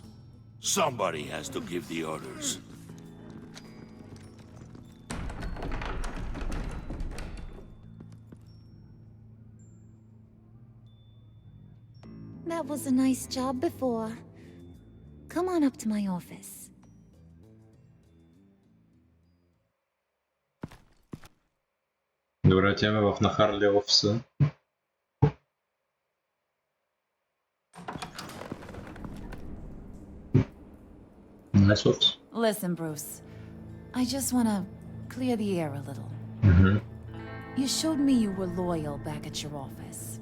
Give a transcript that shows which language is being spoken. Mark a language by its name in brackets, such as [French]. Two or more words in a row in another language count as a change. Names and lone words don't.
[English] Somebody has to give the orders. That was a nice job before. Come on up to my office. [Bulgarian] Добре, отиваме в на Харли офиса. [English] Nice office. Listen, Bruce. I just want to clear the air a little. You showed me you were loyal back at your office.